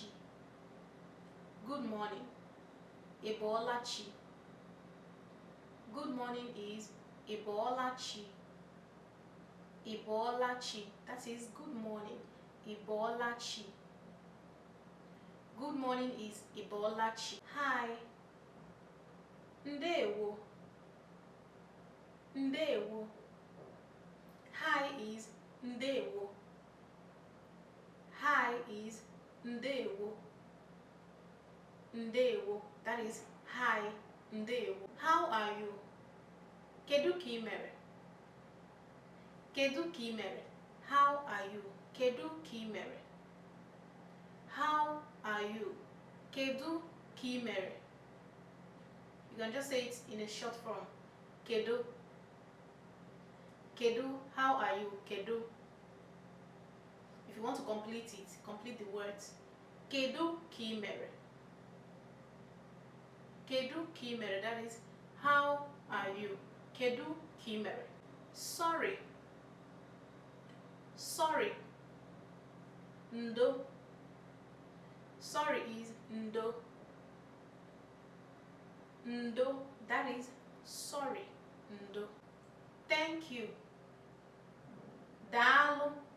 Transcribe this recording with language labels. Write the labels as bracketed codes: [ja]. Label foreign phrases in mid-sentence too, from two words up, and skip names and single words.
[en] Good morning. Ibolachi. Good morning is Ibolachi. Ibolachi. That is good morning. Ibolachi. Good morning is Ibolachi. Hi. [ig] Ndewo. Ndewo. [en] Hi is ndewo. Hi is ndewo. [ig] Ndewo. [en] That is hi. Ndewo. How are you? [ig] Kedu ka ị mere? Kedu ka ị mere? [en] How are you? [ig] Kedu ka ị mere? [en] How are you? [ig] Kedu ka ị mere? [en] You can just say it in a short form. [ig] Kedu. Kedu. [en] How are you? Kedu. If you want to complete it, complete the words. [ig] Kedu ka ị mere? Kedu ka ị mere? [en] That is, how are you? [ig] Kedu ka ị mere? [en] Sorry. Sorry. Ndo. Sorry is ndo. Ndo. That is sorry. Ndo. Thank you. [ig] Daalụ.